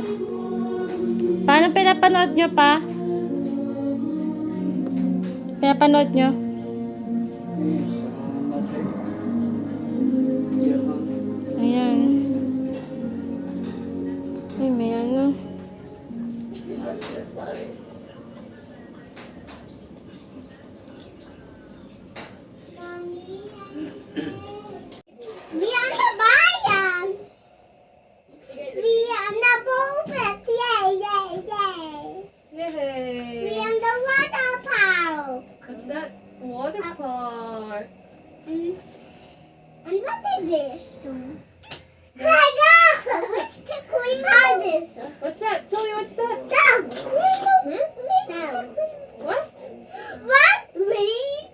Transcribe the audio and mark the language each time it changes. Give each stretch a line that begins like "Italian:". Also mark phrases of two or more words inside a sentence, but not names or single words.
Filipino: Paano pinapanood nyo pa? Pinapanood nyo? Ayan. Ay, may ano.
Swedish: Vi är på bajan. Vi är på boet. Yay, yay, yay. Vi Yay! är på waterpark.
English: What's that? Water park. And what is this? Hello! What's the queen of this? What's that? Chloe, what's that? Sam! What? What? Wait!